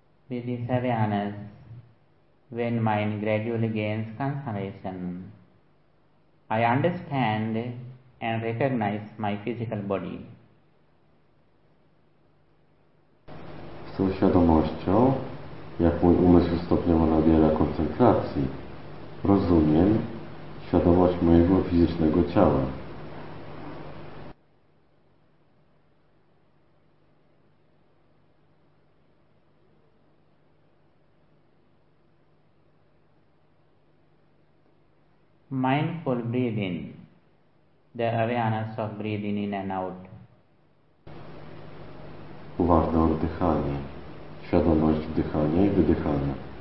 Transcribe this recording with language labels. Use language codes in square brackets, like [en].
[en] With this awareness, when mind gradually gains concentration, I understand and recognize my physical body. [pl] Z tą świadomością, jak mój umysł stopniowo nabiera koncentracji, rozumiem świadomość mojego fizycznego ciała. [en] Mindful breathing, the awareness of breathing in and out. [pl] Uważne oddychanie, świadomość wdychania i wydychania.